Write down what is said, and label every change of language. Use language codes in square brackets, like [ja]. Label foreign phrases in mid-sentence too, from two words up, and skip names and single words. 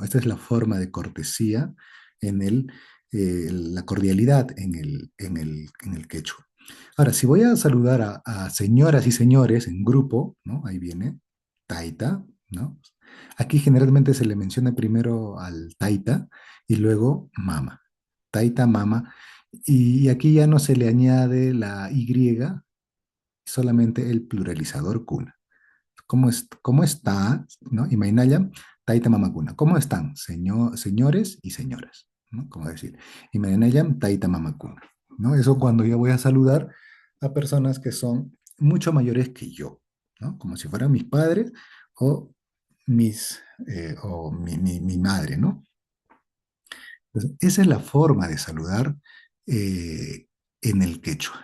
[es] Esta es la forma de cortesía en la cordialidad en el quechua. Ahora, si voy a saludar a señoras y señores en grupo, ¿no? Ahí viene taita, ¿no? Aquí generalmente se le menciona primero al taita y luego mama. [qu] Taita, mama. [es] Y aquí ya no se le añade la Y, solamente el pluralizador kuna. ¿Cómo está? ¿No? [qu] Imainaya, taita mamakuna. [es] ¿Cómo están, señores y señoras? ¿No? ¿Cómo decir? [qu] Imainaya, taita mamakuna. [es] ¿No? Eso cuando yo voy a saludar a personas que son mucho mayores que yo. ¿no? Como si fueran mis padres o, mi madre, ¿no? Entonces, esa es la forma de saludar eh, en el quechua.